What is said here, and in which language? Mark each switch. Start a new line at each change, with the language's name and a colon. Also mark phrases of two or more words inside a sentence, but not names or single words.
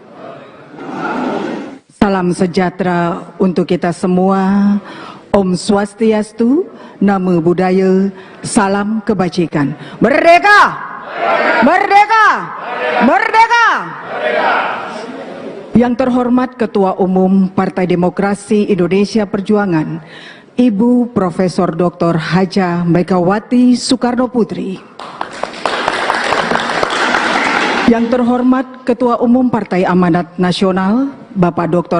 Indonesian: Salam sejahtera untuk kita semua.
Balinese: Om Swastiastu,
Pali: Namo Buddhaya,
Indonesian: salam kebajikan. Merdeka! Merdeka! Merdeka! Yang terhormat Ketua Umum Partai Demokrasi Indonesia Perjuangan, Ibu Profesor Dr. Haja Megawati Soekarno Putri. Yang terhormat Ketua Umum Partai Amanat Nasional, Bapak Dr.